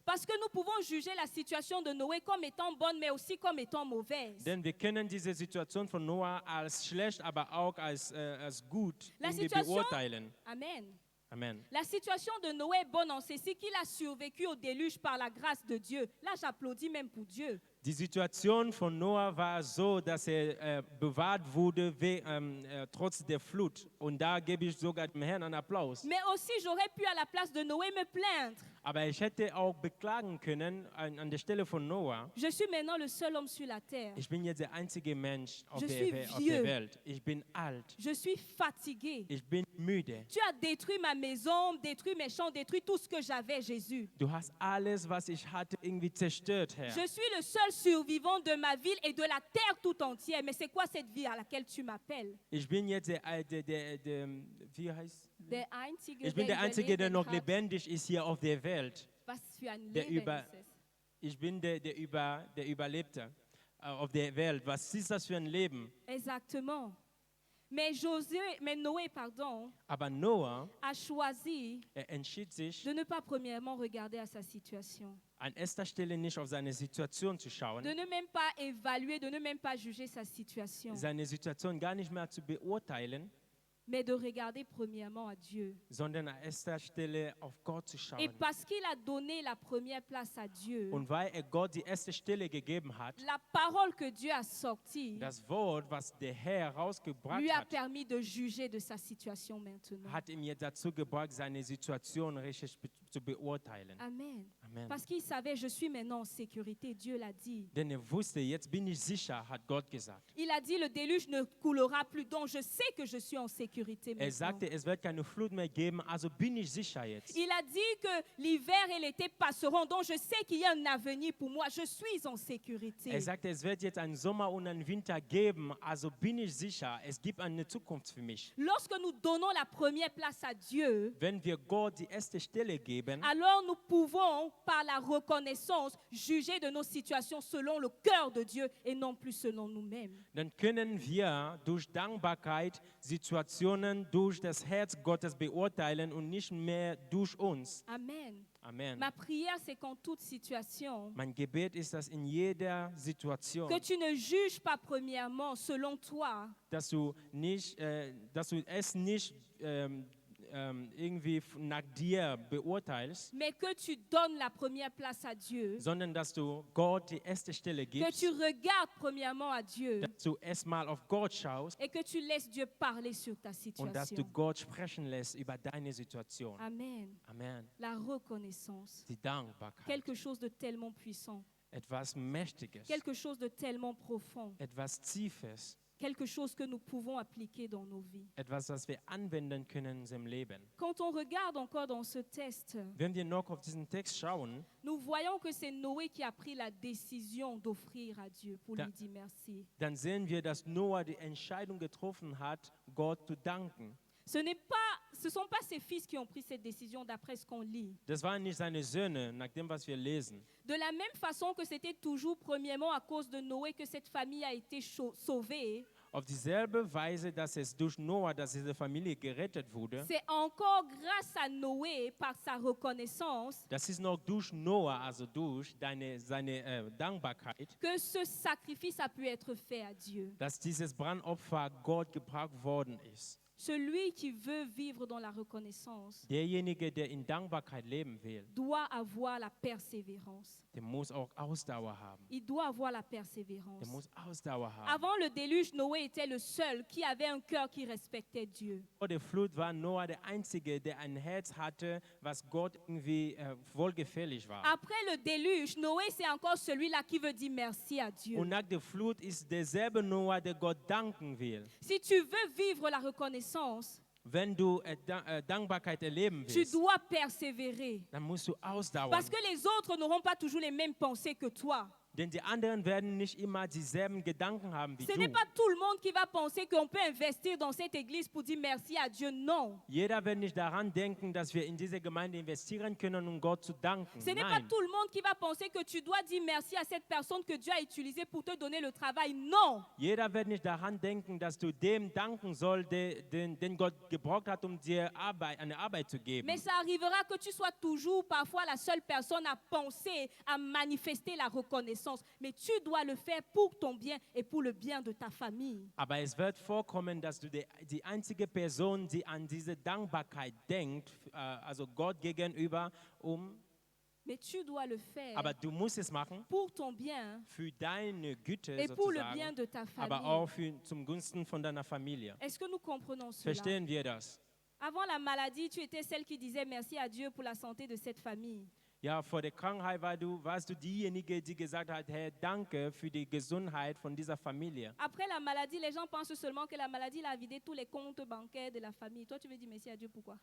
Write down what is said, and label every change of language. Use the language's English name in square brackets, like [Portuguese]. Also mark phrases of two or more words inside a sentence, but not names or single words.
[French] Parce que nous pouvons juger la situation de Noé comme étant bonne, mais aussi comme étant mauvaise. [German] Denn wir können diese Situation von Noah als schlecht, aber auch als gut [French] La [German] irgendwie Situation- beurteilen. [French] Amen. [German] Amen. [French] La situation de Noé est bonne en ceci qu'il a survécu au déluge par la grâce de Dieu. Là, j'applaudis même pour Dieu. [German] Die Situation von Noah war so, dass er bewahrt wurde trotz der Flut. Und da gebe ich sogar dem Herrn einen Applaus. [French] Mais aussi, j'aurais pu à la place de Noé me plaindre. [German] Aber ich hätte auch beklagen können an der Stelle von Noah, [French] Je suis maintenant le seul homme sur la terre. [German] ich bin jetzt der einzige Mensch auf [French] Je suis [German] der [French] vieux. [German] Welt. Ich bin alt. [French] Je suis fatigué. [German] Ich bin müde. [French] Tu as détruit ma maison, détruit mes champs, détruit tout ce que j'avais, Jésus. [German] Du hast alles, was ich hatte, irgendwie zerstört, Herr. [French] Je suis le seul survivant de ma ville et de la terre tout entière. Mais c'est quoi cette vie à laquelle tu m'appelles? [German] Ich bin jetzt wie heißt? Der Einzige, Ich bin der Einzige, der noch hat. lebendig ist hier auf der Welt. Was für ein Der Leben über- ist es? Ich bin der Überlebte auf der Welt. Was ist das für ein Leben? [French] Exactement. Mais Noé, pardon, [German] Aber Noah, [French] a choisi [German] er entschied sich, [French] de ne pas premièrement regarder à sa situation, [German] an erster Stelle nicht auf seine Situation zu [French] de [German] schauen, [French] ne même pas évaluer, de ne même pas juger sa situation, [German] seine Situation gar nicht mehr zu beurteilen, [French] mais de regarder premièrement à Dieu. [German] sondern an erster Stelle auf Gott zu [French] Et [German] schauen. [French] parce qu'il a donné la première place à Dieu, [German] Und weil er Gott die erste Stelle gegeben hat, [French] la parole que Dieu a sortie [German] das Wort, was der Herr rausgebracht [French] lui a [German] hat, [French] permis de juger de sa situation maintenant. [German] hat ihm jetzt dazu gebracht, seine Situation richtig zu beurteilen. [French] Amen. [German] Amen. [French] Parce qu'il savait, je suis maintenant en sécurité, Dieu l'a dit. [German] Denn er wusste, jetzt bin ich sicher, hat Gott gesagt. [French] Il a dit, le déluge ne coulera plus, donc je sais que je suis en sécurité [German] Er [French] maintenant. [German] sagte, es wird keine Flut mehr geben, also bin ich sicher jetzt. [French] Il a dit que l'hiver et l'été passeront, donc je sais qu'il y a un avenir pour moi, je suis en sécurité. [German] Er sagte, es wird jetzt einen Sommer und einen Winter geben, also bin ich sicher, es gibt eine Zukunft für mich. [French] Lorsque nous donnons la première place à Dieu, [German] Wenn wir Gott die erste Stelle geben, [French] alors nous pouvons, par la reconnaissance, juger de nos situations selon le cœur de Dieu et non plus selon nous-mêmes. [German] dann können wir durch Dankbarkeit Situationen durch das Herz Gottes beurteilen und nicht mehr durch uns. [French] Amen. [German] Amen. [French] Ma prière, c'est qu'en toute situation, [German] Mein Gebet ist, dass in jeder Situation, [French] que tu ne juges pas premièrement selon toi, [German] dass du es nicht irgendwie nach dir beurteilst, [French] mais que tu donnes la première place à Dieu, [German] sondern dass du Gott die erste Stelle [French] que [German] gibst, [French] tu regardes premièrement à Dieu [German] dass du erstmal auf Gott schaust [French] et que tu laisses Dieu parler sur ta [German] und dass du [French] situation. [German] Gott sprechen lässt über deine Situation. [French] Amen. [German] Amen. [French] La reconnaissance, [German] Die Dankbarkeit. [French] quelque chose de tellement puissant, [German] Etwas Mächtiges. [French] quelque chose de tellement profond, [German] Etwas Tiefes. [French] quelque chose que nous pouvons appliquer dans nos vies. [German] Etwas, das wir anwenden können in unserem Leben. [French] Quand on regarde encore dans ce texte, [German] Wenn wir noch auf diesen Text schauen, [French] nous voyons que c'est Noé qui a pris la décision d'offrir à Dieu pour [German] Da- [French] lui dire merci. [German] dann sehen wir, dass Noah die Entscheidung getroffen hat, Gott zu danken. [French] Ce ne sont pas ses fils qui ont pris cette décision d'après ce qu'on lit. [German] Das waren nicht seine Söhne, nach dem, was wir lesen. [French] De la même façon que c'était toujours premièrement à cause de Noé que cette famille a été sauvée, [German] Auf dieselbe Weise, dass es durch Noah, dass diese Familie gerettet wurde, [French] c'est encore grâce à Noé, par sa reconnaissance, [German] das ist noch durch Noah, also durch seine Dankbarkeit, [French] que ce sacrifice a pu être fait à Dieu. [German] dass dieses Brandopfer Gott gebracht worden ist. [French] Celui qui veut vivre dans la reconnaissance [German] Derjenige, der in Dankbarkeit leben will, [French] doit avoir la persévérance. [German] der muss auch Ausdauer haben. [French] Il doit avoir la [German] Der [French] persévérance. [German] muss Ausdauer haben. [French] Avant le déluge, Noé était le seul qui avait un cœur qui respectait Dieu. [German] Vor der Flut war Noah der Einzige, der ein Herz hatte, was Gott irgendwie wohlgefällig war. [French] Après le déluge, Noé, c'est encore celui-là qui veut dire merci à Dieu. [German] Und nach der Flut ist derselbe Noah, der Gott danken will. [French] Si tu veux vivre la reconnaissance, [German] Wenn du Dankbarkeit erleben [French] tu [German] willst, [French] dois persévérer. [German] dann musst du ausdauern. [French] Parce que les autres n'auront pas toujours les mêmes pensées que toi. [German] Denn die anderen werden nicht immer dieselben Gedanken haben wie [French] Ce n'est [German] du. [French] pas tout le monde qui va penser qu'on peut investir dans cette église pour dire merci à Dieu. Non. [German] Jeder wird nicht daran denken, dass wir in diese Gemeinde investieren können, um Gott zu danken. [French] Ce n'est pas [German] Nein. [French] tout le monde qui va penser que tu dois dire merci à cette personne que Dieu a utilisée pour te donner le travail. Non. [German] Jeder wird nicht daran denken, dass du dem danken sollst, den Gott gebraucht hat, um dir eine Arbeit zu geben. [French] Mais ça arrivera que tu sois toujours parfois la seule personne à penser, à manifester la reconnaissance. Mais tu dois le faire pour ton bien et pour le bien de ta famille. [German] Aber es wird vorkommen, dass du die einzige Person, die an diese Dankbarkeit denkt, also Gott gegenüber, [French] Mais tu dois le faire [German] aber du musst es machen [French] pour ton bien [German] für deine Güte [French] et pour le bien [German] sozusagen, [French] de ta [German] aber auch [French] famille. [German] zum Gunsten von deiner Familie. [French] Est-ce que nous comprenons cela? [German] Verstehen wir das? [French] Avant la maladie, tu étais celle qui disait merci à Dieu pour la santé de cette famille. [German] Ja, vor der Krankheit warst du diejenige, die gesagt hat, Herr, danke für die Gesundheit von dieser Familie. [French] Après la maladie, les gens pensent seulement que la maladie a vidé tous les comptes bancaires de la famille. Toi, tu veux dire merci à Dieu, pourquoi?